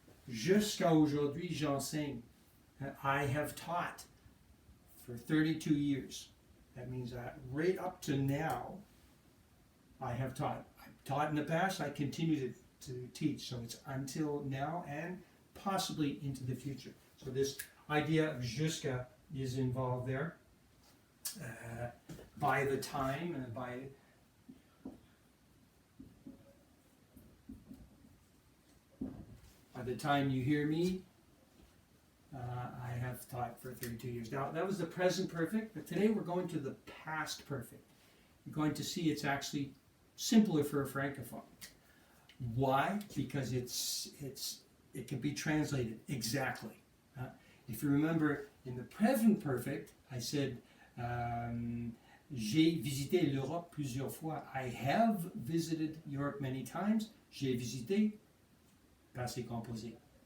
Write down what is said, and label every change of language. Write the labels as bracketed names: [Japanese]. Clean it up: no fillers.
[French] Jusqu'à aujourd'hui, j'enseigne. [English] I have taught for 32 years. That means that right up to now, I have taught. I've taught in the past, I continue to teach. So it's until now and possibly into the future. So this idea of jusqu'à is involved there. By the time, and by the time you hear me, I have taught for 32 years. Now, that was the present perfect, but today we're going to the past perfect. You're going to see it's actually simpler for a francophone. Why? Because it can be translated exactly. If you remember, in the present perfect, I said, [French] j'ai visité l'Europe plusieurs fois. [English] I have visited Europe many times. [French] J'ai visité, passé composé.